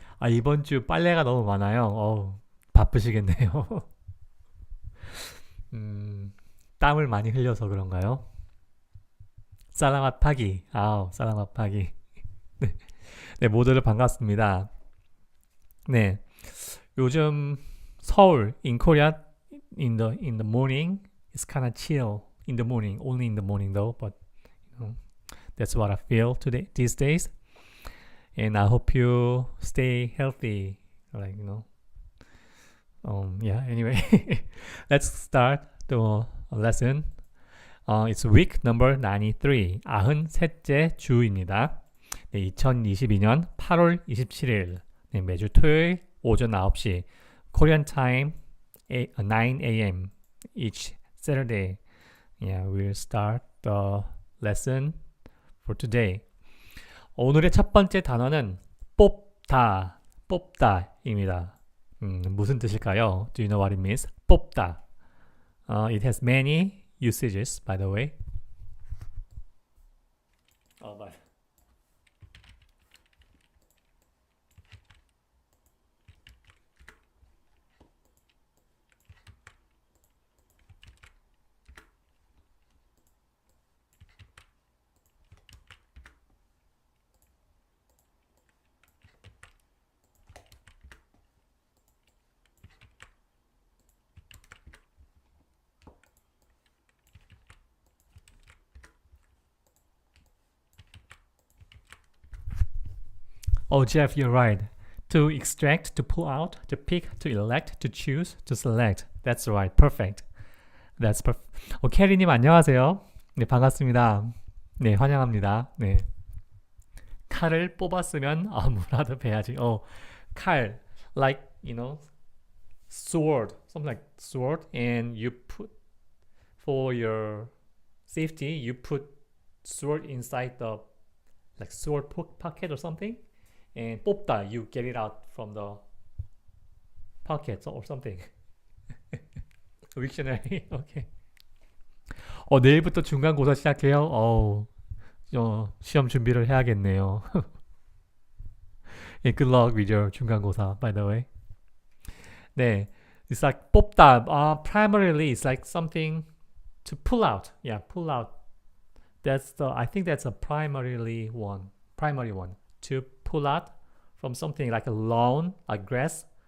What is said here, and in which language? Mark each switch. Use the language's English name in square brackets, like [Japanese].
[Korean] 이번 주 빨래가 너무 많아요. 바쁘시겠네요. 음, 땀을 많이 흘려서 그런가요? [Filipino] 살라맛 파기. 살라맛 파기. [Korean] 네, 네, 모두들 반갑습니다. 네, 요즘 서울, [English] in Korea, in the morning, it's kind of chill in the morning, only in the morning though, but you know, that's what I feel today, these days. And I hope you stay healthy, yeah, anyway, let's start the lesson. It's week number 93, [Korean] 93째 주입니다. 네, 2022년 8월 27일, 네, 매주 토요일 오전 9시, [English] Korean time 9 a.m. each Saturday. Yeah, we'll start the lesson for today. [Korean] 오늘의 첫 번째 단어는 뽑다입니다. 무슨 뜻일까요? [English] Do you know what it means? [Korean] 뽑다. [English] It has many usages, by the way. But Jeff, you're right. To extract, to pull out, to pick, to elect, to choose, to select. That's right. Perfect. That's perfect. [Korean] 캐리님 안녕하세요. 네, 반갑습니다. 네, 환영합니다. 네. 칼을 뽑았으면 뭐라도 베야지. [English] 칼. Like, sword. Something like sword. And you put, for your safety, you put sword inside the, like, sword pocket or something. And 뽑다, you get it out from the pocket or something. Dictionary. Okay. [Korean] 내일부터 중간고사 시작해요. 시험 준비를 해야겠네요. [English] Yeah, good luck with your 중간고사, by the way. 네, it's like 뽑다. Primarily, it's like something to pull out. Yeah, pull out. I think that's a primary one. To pull out from something like a lawn, a grass.